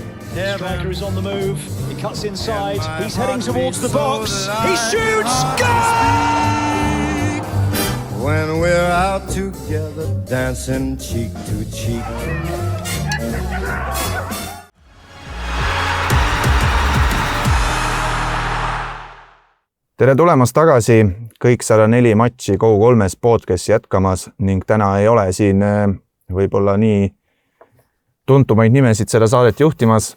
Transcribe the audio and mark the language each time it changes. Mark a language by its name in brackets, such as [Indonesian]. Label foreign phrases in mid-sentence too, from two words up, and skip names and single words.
[English] Striker is on the move. He cuts inside. He's heading towards the box. He shoots. Goal! When we're out together, dancing cheek to cheek. [Estonian] Tere tulemast tagasi, kõik 104 matši Go3-s podcasti jätkamas ning täna ei ole siin võib-olla nii tuntumaid nimesid seda saadet juhtimas.